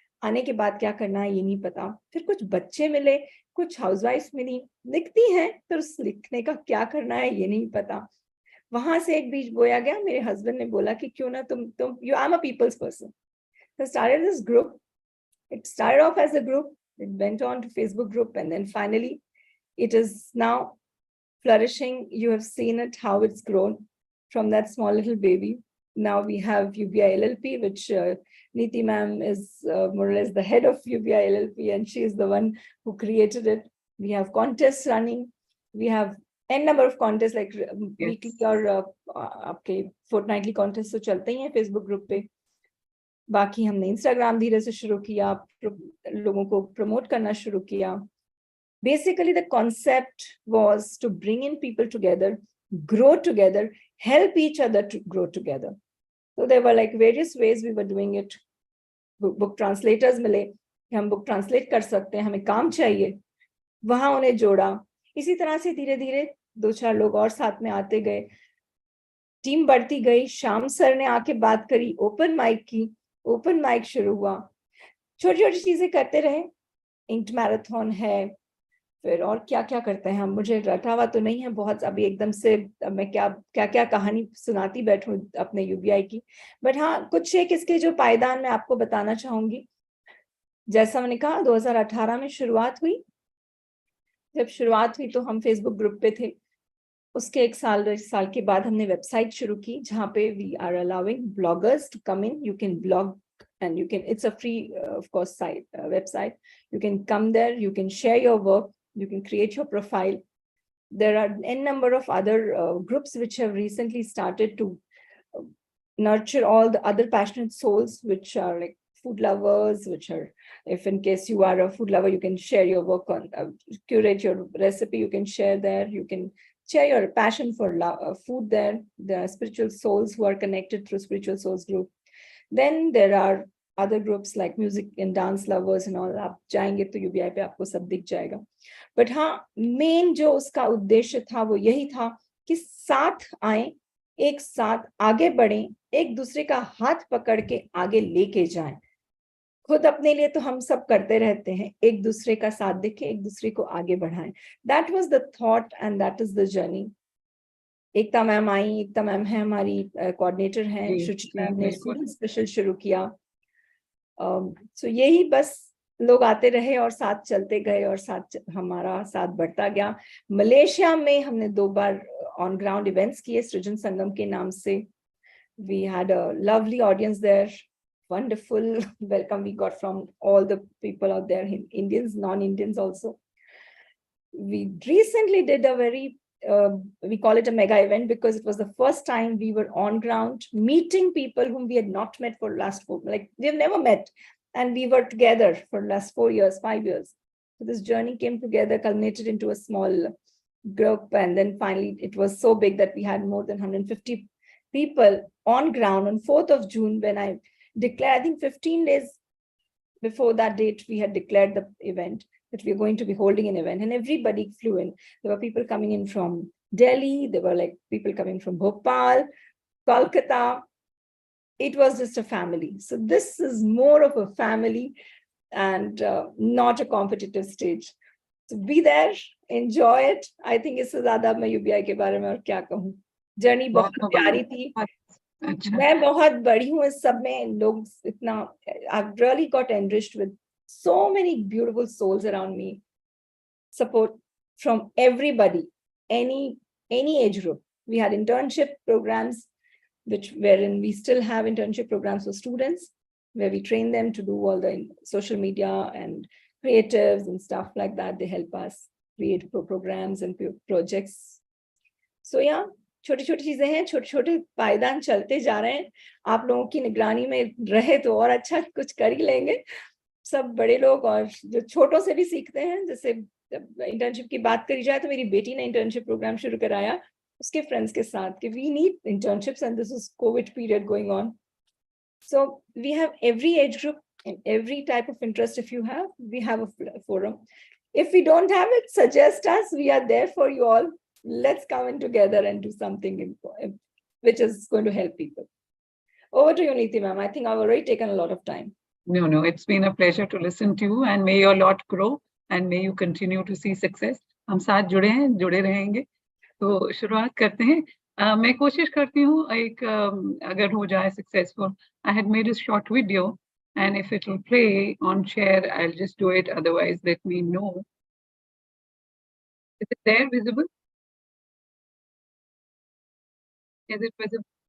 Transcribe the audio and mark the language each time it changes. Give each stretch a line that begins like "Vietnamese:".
Hindi: आने के बाद क्या करना है ये नहीं पता। फिर कुछ बच्चे मिले, कुछ हाउसवाइफ मिली, लिखती हैं, फिर उस लिखने का क्या करना है ये नहीं पता। वहां से एक बीज बोया गया, मेरे हस्बैंड ने बोला कि क्यों ना तुम
English: You I am a people's person, so started this group. It started off as a group, it went on to Facebook group, and then finally it is now flourishing. You have seen it, how it's grown from that small little baby. Now we have UBI LLP, which Neeti ma'am is more or less the head of UBI LLP, and she is the one who created it. We have contests running. We have n number of contests, like weekly
Hindi: और आपके
English: fortnightly contests
Hindi: तो चलते ही हैं
English: Facebook group पे।
Hindi: बाकी हमने Instagram धीरे से शुरू किया, लोगों को प्रमोट करना शुरू किया।
English: Basically, the concept was to bring in people together, grow together, help each other to grow together. So there were like various ways we were doing it.
Hindi: Book translators मिले, हम book translate कर सकते हैं, हमें काम चाहिए, वहां उन्हें जोड़ा। इसी तरह से धीरे धीरे 2-4 लोग और साथ में आते गए, टीम बढ़ती गई। श्याम सर ने आके बात करी, ओपन माइक की, ओपन माइक शुरू हुआ, छोटी छोटी चीजें करते रहे। इंक मैराथन है, फिर और क्या क्या करते हैं हम, मुझे रटा हुआ तो नहीं है बहुत अभी एकदम से, मैं क्या क्या क्या कहानी सुनाती बैठूं अपने यूबीआई की। बट हाँ, कुछ एक इसके जो पायदान मैं आपको बताना चाहूंगी। जैसा मैंने कहा 2018 में शुरुआत हुई। जब शुरुआत हुई तो हम फेसबुक ग्रुप पे थे। उसके एक साल के बाद हमने वेबसाइट शुरू की, जहाँ पे
English: We are allowing bloggers to come in. You can blog and you can, it's a free of course site, website. You can come there, you can share your work, you can create your profile. There are n number of other groups which have recently started to nurture all the other passionate souls, which are like food lovers, which are, if in case you are a food lover, you can share your work on, curate your recipe, you can share there, you can share your passion for food there. There are spiritual souls who are connected through spiritual souls group. Then there are other groups like music and dance lovers and all.
Hindi: आप जाएंगे तो UBI पे आपको सब दिख जाएगा। But हाँ, main जो उसका उद्देश्य था वो यही था कि साथ आए, एक साथ आगे बढ़ें, एक दूसरे का हाथ पकड़ के आगे लेके जाएं। खुद अपने लिए तो हम सब करते रहते हैं, एक दूसरे का साथ देखें, एक दूसरे को आगे बढ़ाएं।
English: That was the thought and that is the journey.
Hindi: Ekta ma'am I, Ekta ma'am है हमारी कोऑर्डिनेटर हैं, शुचि मैम ने स्टूडेंट स्पेशल शुरू किया। सो यही बस लोग आते रहे और साथ चलते गए और साथ हमारा साथ बढ़ता गया। मलेशिया में हमने 2 बार ऑन ग्राउंड इवेंट्स किए सृजन संगम के नाम से।
English: We had a lovely audience there, wonderful welcome we got from all the people out there, Indians, non-Indians also. We recently did a very we call it a mega event because it was the first time we were on ground meeting people whom we had not met for last 4, like we have never met, and we were together for last 4 years, 5 years. So this journey came together, culminated into a small group, and then finally it was so big that we had more than 150 people on ground on 4th of June when I declared, I think 15 days before that date, we had declared the event, that we are going to be holding an event, and everybody flew in. There were people coming in from Delhi, there were like people coming from Bhopal, Kolkata. It was just a family. So this is more of a family and not a competitive stage. So be there, enjoy it. I think
Hindi: इससे ज़्यादा मैं UBI के बारे में और क्या कहूँ। Journey बहुत प्यारी थी। मैं बहुत बड़ी हूँ इस सब में, लोग इतना,
English: I've really got enriched with so many beautiful souls around me. Support from everybody, any age group. We had internship programs, wherein we still have internship programs for students, where we train them to do all the social media and creatives and stuff like that. They help us create programs and projects. So yeah,
Hindi: छोटी छोटी चीजें हैं, छोटे छोटे पायदान चलते जा रहे हैं। आप लोगों की निगरानी में रहे तो और अच्छा कुछ कर ही लेंगे सब बड़े लोग, और जो छोटों से भी सीखते हैं। जैसे इंटर्नशिप की बात करी जाए तो मेरी बेटी ने इंटर्नशिप प्रोग्राम शुरू कराया उसके फ्रेंड्स के साथ कि
English: We need internships and this is Covid period going on. So we have every age group and every type of interest. If you have, we have a forum. If we don't have it, suggest us, we are there for you all. Let's come in together and do something which is going to help people. Over to you, Neeti ma'am. I think I've already taken a lot of time. No, it's been a pleasure to listen to you, and may your lot grow and may you continue to see success.
Hindi: हम साथ जुड़े हैं, जुड़े रहेंगे. तो शुरुआत करते हैं. मैं कोशिश करती हूँ एक अगर हो जाए successful.
English: I had made a short video, and if it will play on share, I'll just do it. Otherwise, let me know. Is it there visible? Is it visible?